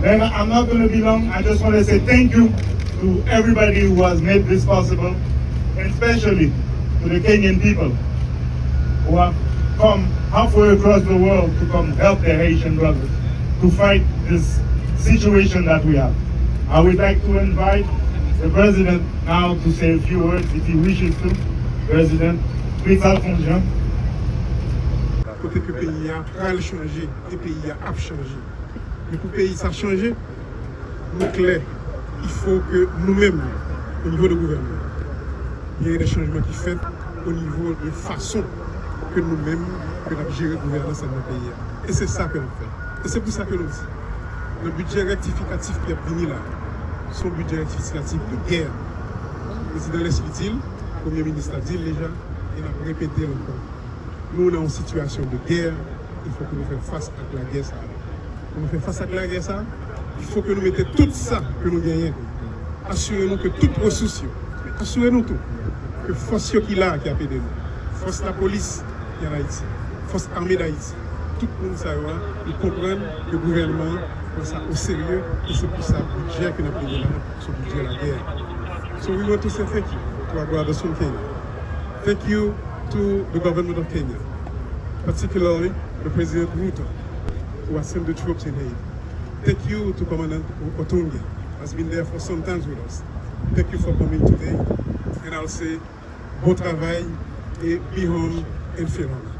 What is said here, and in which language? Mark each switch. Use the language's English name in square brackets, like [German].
[English] Then I'm not going to be long. I just want to say thank you to everybody who has made this possible, and especially to the Kenyan people who have come halfway across the world to come help their Haitian brothers to fight this situation that we have. I would like to invite the President now to say a few words if he wishes to. President, please, Alphonse Jean. [French] Côté que le pays a changé, le pays a changé. Mais pour le pays ça a changé, nous clair, il faut que nous-mêmes, au niveau du gouvernement, il y ait des changements qui sont faits au niveau de façon que nous-mêmes, que nous gérons la gouvernance dans le pays. Et c'est ça que nous faisons. Et c'est pour ça que nous disons. Le budget rectificatif qui est venu là, son budget rectificatif de guerre. Le président l'explique-t-il, le Premier ministre a dit déjà, et l'a répété encore. Nous, dans une situation de guerre, il faut que nous fassions face à la guerre. Pour nous faire face à la guerre, il faut que nous mettions tout ça que nous gagnons. Assurez-nous que toutes ressources, assurez-nous tout, que force qui est là, qui a aidé nous, force la police qui est en Haïti, force armée d'Haïti, tout le monde savoir, ils comprennent le gouvernement prend ça au sérieux et c'est pour ça le budget que nous avons pris là, ce budget de la guerre. [English] So we want to say thank you to our brothers from Kenya. Thank you to the government of Kenya, particularly the President Ruto, who has sent the troops in Haiti. Thank you to Commandant Otunge, who has been there for some time with us. Thank you for coming today. And I'll say, [French] bon travail [English] et be home and feel home.